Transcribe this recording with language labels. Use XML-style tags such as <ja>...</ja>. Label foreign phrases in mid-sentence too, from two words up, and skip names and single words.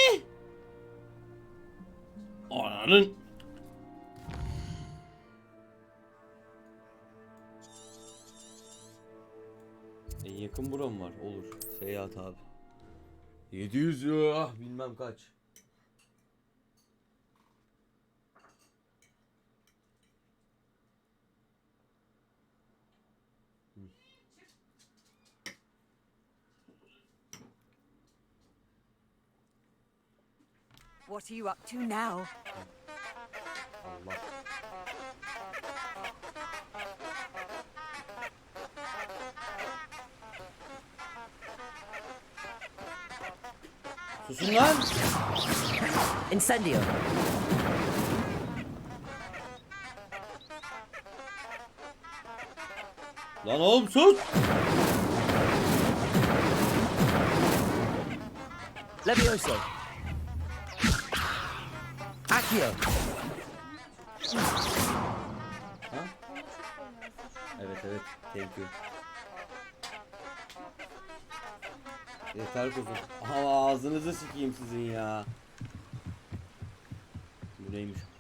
<tr>Ananın. En yakın buram var. Olur. Seyahat abi. 700 ya. Bilmem kaç.</tr> <en>What are you up to now?</en> <tr>Allah. Susun lan. Incendio. Lan oğlum sus. Levioso. Accio. Ha? Evet evet.</tr> <en>Thank you.</en> <tr>Yeter kuzum. Ama ağzınızı sikeyim sizin ya. Bu neymiş?</tr>